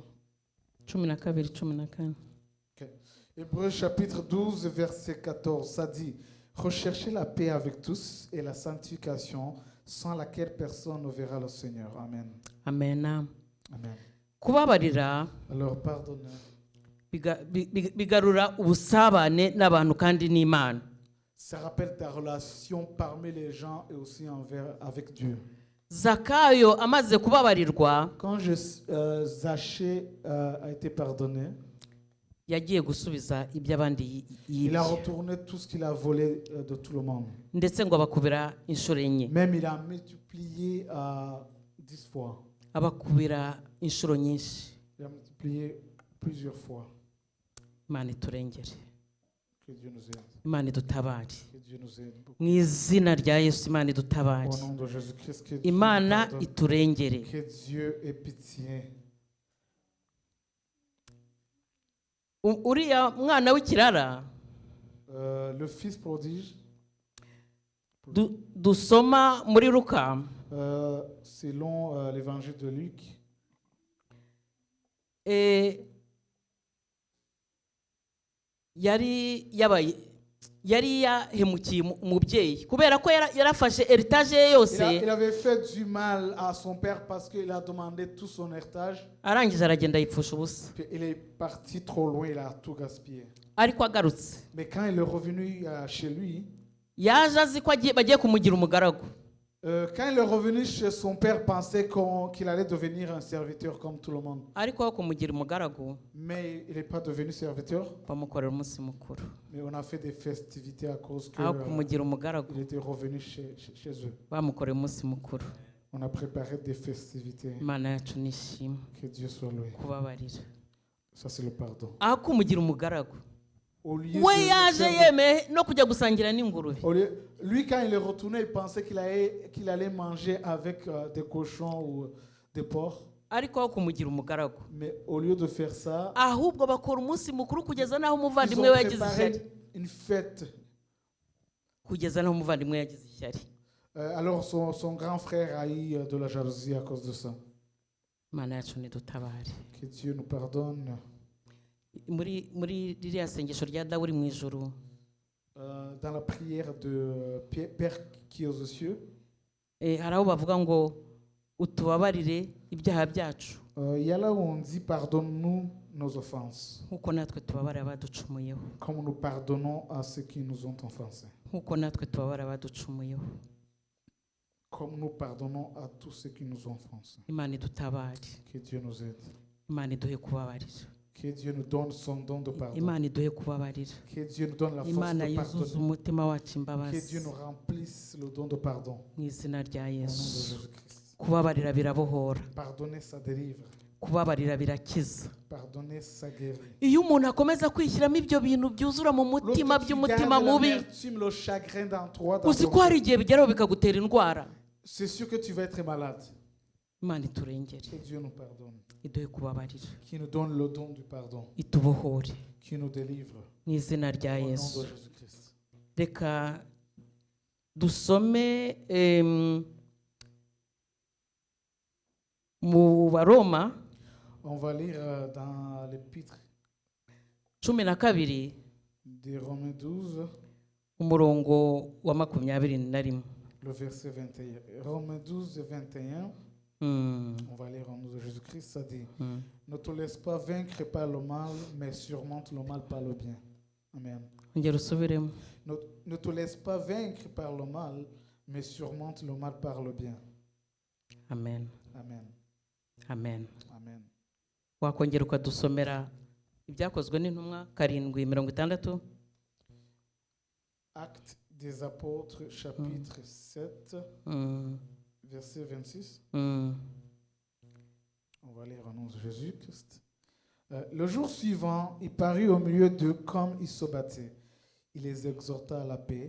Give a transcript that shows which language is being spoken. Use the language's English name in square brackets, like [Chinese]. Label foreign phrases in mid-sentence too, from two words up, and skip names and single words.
[French] 12:14. Okay. Hébreux chapitre 12, verset 14, ça dit: recherchez la paix avec tous et la sanctification, sans laquelle personne ne verra le Seigneur. Amen. Amen. Amen. [Kinyarwanda] Kubabarira [French] Alors pardonnez. [Kinyarwanda] bigarura ubusabane n'abantu kandi n'Imana. [French] Ça rappelle ta relation parmi les gens et aussi avec Dieu. [Kinyarwanda] Zakayo amaze kubabarirwa, [French] Quand Zachée a été pardonné, [Kinyarwanda] yagiye gusubiza iby'abandi [French] il a [Kinyarwanda] yibye, [French] retourné tout ce qu'il a volé de tout le monde. [Kinyarwanda] ndetse ngo abakubira inshuro enye, [French] Même il a multiplié 10 fois. [Kinyarwanda] abakubira inshuro nyinshi. [French] Il a multiplié plusieurs fois. [Kinyarwanda] Imana iturengere, [French] Que Dieu nous aide. [Kinyarwanda] Imana idutabare [French] Que Dieu nous aide beaucoup. [Kinyarwanda] mu izina rya Yesu. Imana idutabare, [French] Au nom de Jésus-Christ, que Dieu nous [Kinyarwanda] Imana [French] pardonne. [Kinyarwanda] iturengere. [French] Que Dieu ait pitié. [Kinyarwanda] Uriya mwana w'ikirara [French] Le fils prodige, [Kinyarwanda] dusoma muri Luka, [French] selon l'évangile de Luc, [Kinyarwanda] yari yahemukiye umubyeyi kubera ko yarafashe heritage ye yose, [French] il avait fait du mal à son père parce qu'il a demandé tout son héritage. [Kinyarwanda] arangije aragenda yipfusha ubusa. [French] Puis il est parti trop loin, il a tout gaspillé. [Kinyarwanda] Ariko agarutse, [French] Mais quand il est revenu chez lui, [Kinyarwanda] yaje azi ko bagiye kumugira umugaragu. [French] quand il est revenu chez son père, pensait qu'il allait devenir un serviteur comme tout le monde. [Kinyarwanda] Ariko aho kumugira umugaragu, [French] Mais il n'est pas devenu serviteur. [Kinyarwanda] bamukorera umunsi mukuru. [French] Mais on a fait des festivités à cause [Kinyarwanda] Aho kumugira umugaragu, [French] qu'il était revenu chez eux. [Kinyarwanda] bamukorera umunsi mukuru. [French] On a préparé des festivités. [Kinyarwanda] Imana yacu nishimwe, [French] Que Dieu soit loué. [Kinyarwanda] kubabarira. [French] Ça, c'est le pardon. [Kinyarwanda] Aho kumugira umugaragu, [French] Au lieu [Kinyarwanda] we [French] de [Kinyarwanda] yaje yemeye no kujya gusangira n'ingurube. [French] lui, quand il est retourné, il pensait qu'il allait manger avec des cochons ou des porcs. [Kinyarwanda] Ariko aho kumugira umugaragu, [French] Mais au lieu de faire ça, [Kinyarwanda] ahubwo bakora umunsi mukuru kugeza n'aho [French] ils [Kinyarwanda] umuvandimwe [French] ont [Kinyarwanda] we yagize ishyari, [French] préparé une fête. [Kinyarwanda] kugeza n'aho umuvandimwe yagize ishyari. [French] Alors son grand frère a eu de la jalousie à cause de ça. [Kinyarwanda] Imana yacu nidutabare. [French] Que Dieu nous pardonne. [Kinyarwanda] Muri ririya sengesho rya Dawudi mu ijuru, [French] Dans la prière de Père qui est aux cieux, [Kinyarwanda] hari aho bavuga ngo utubabarire ibyaha byacu [French] il y a là où on dit pardonne-nous nos offenses, [Kinyarwanda] nk'uko natwe tubabarira abaducumuyeho, [French] comme nous pardonnons à ceux qui nous ont offensés, [Kinyarwanda] nk'uko natwe tubabarira abaducumuyeho. [French] comme nous pardonnons à tous ceux qui nous ont offensés. [Kinyarwanda] Imana idutabare, [French] Que Dieu nous aide. [Kinyarwanda] Imana iduhe kubabarira, [French] Que Dieu nous donne son don de pardon. [Kinyarwanda] Imana iduhe kubabarira, [French] Que Dieu nous donne la force [Kinyarwanda] Imana [French] de [Kinyarwanda] yuzuze [French] pardonner. [Kinyarwanda] umutima wacu [French] Que Dieu [Kinyarwanda] imbabazi [French] nous remplisse le don de pardon. [Kinyarwanda] mu izina rya [French] Au nom de [Kinyarwanda] Yesu. [French] Jésus-Christ. [Kinyarwanda] Kubabarira birabohora, [French] Pardonner, ça délivre. [Kinyarwanda] kubabarira birakiza. [French] Pardonner, ça guérit. [Kinyarwanda] Iyo umuntu akomeza kwishyiramo ibyo bintu byuzura mu mutima [French] L'autre qui [Kinyarwanda] by'umutima [French] garde [Kinyarwanda] mubi, [French] l'amertume, le chagrin dans toi, dans [Kinyarwanda] uzi [French] ton [Kinyarwanda] ko hari [French] cœur, [Kinyarwanda] igihe bigeraho bikagutera indwara. [French] c'est sûr que tu vas être malade. [Kinyarwanda] Imana iturengere, [French] Que Dieu nous pardonne. [Kinyarwanda] iduhe kubabarira, [French] Qui nous donne le don du pardon. [Kinyarwanda] itubohore [French] Qui nous délivre. [Kinyarwanda] mu izina rya [French] Au nom [Kinyarwanda] Yesu. [French] de Jésus-Christ. [Kinyarwanda] Reka dusome mu Baroma On va lire dans l'épître 12 [French] des Romains 12, [Kinyarwanda] umurongo wa 21. [French] le verset 21. Romains 12, 21. Mm, On va lire au nom de Jésus-Christ. Ça dit: mm. ne te laisse pas vaincre par le mal, mais surmonte le mal par le bien. Amen. [Kinyarwanda] Ongera usubiremo. [French] Ne te laisse pas vaincre par le mal, mais surmonte le mal par le bien. Amen. Amen. Amen. Amen. [Kinyarwanda] Wakongera ukadusomera ibyakozwe n'intumwa 7:60. [French] Actes des apôtres, chapitre 7, verset 26. On va lire au nom de Jésus-Christ. Le jour suivant, il parut au milieu d'eux comme il se battait. Il les exhorta à la paix.